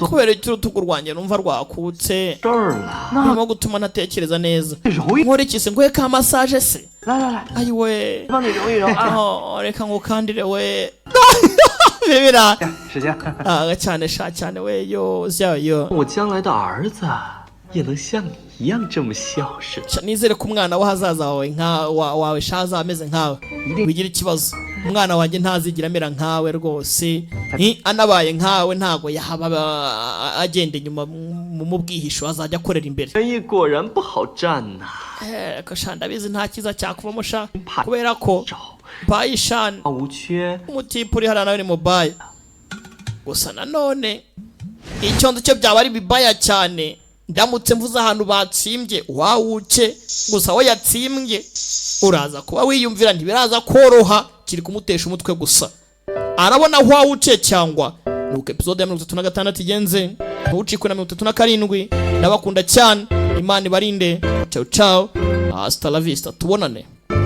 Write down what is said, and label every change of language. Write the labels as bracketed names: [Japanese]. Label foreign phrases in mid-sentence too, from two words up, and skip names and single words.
[Kinyarwanda] kubera iki urutugu rwanjye numva rwakutse [Chinese] 这儿了， [Kinyarwanda] birimo gutuma ntatekereza neza [Chinese] 揉一， [Kinyarwanda] nkore iki se nguhe ka massage se [Chinese] 来来来， [Kinyarwanda] ayiwe [Chinese] 帮你揉一揉啊。 [Kinyarwanda] oh, reka ngukandire we bibira [Chinese] 时间， [Kinyarwanda] cyane sha cyane we yo yo [Chinese] 我将来的儿子也能像你一样这么孝顺。 [Kinyarwanda] nizere ko umwana w'ahazaza wawe wawe shaza ameze nkawe wigira ikibazo umwana wanjye ntazigira amera nkawe rwose anabaye nkawe ntago yahaba agenda inyuma mu bwihisho azajya akorera imbere [Chinese] 生意果然不好赚呐、 [Kinyarwanda] ko sha ndabizi nta kiza cyakuvamo sha kubera ko [Chinese] 找 [Kinyarwanda] bayishani [Chinese] 无缺， [Kinyarwanda] umutipe uri hariya nawe ni mobile gusa nanone icyo nzi cyo byaba ari bibaya cyane ndamutse mvuze ahantu batsimbye wawuke gusa we yatsimbye uraza kuba wiyumvira ntibiraza koroha kiri kumutesha umutwe gusa arabona aho wawuke cyangwa nuko episode ya 36 igenze ntucikwe na 37 ndabakunda cyane imana ibarinde [Italian] ciao ciao [Spanish] hasta la vista [Kinyarwanda] tubonane